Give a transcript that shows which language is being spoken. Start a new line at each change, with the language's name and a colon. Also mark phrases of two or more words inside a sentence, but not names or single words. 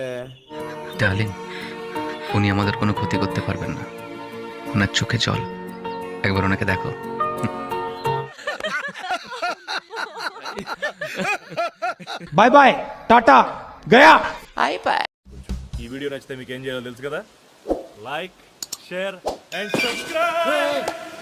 Bangla: ডার্লিং, উনি আমাদের কোনো ক্ষতি করতে পারবেন না। ওনার চোখে জল, একবার ওনাকে দেখো।
English: bye bye,
Telugu: టాటా, గయా. ఈ వీడియో నచ్చితే మీకు ఏం చేయాలో తెలుసు కదా.
English: like, share and subscribe.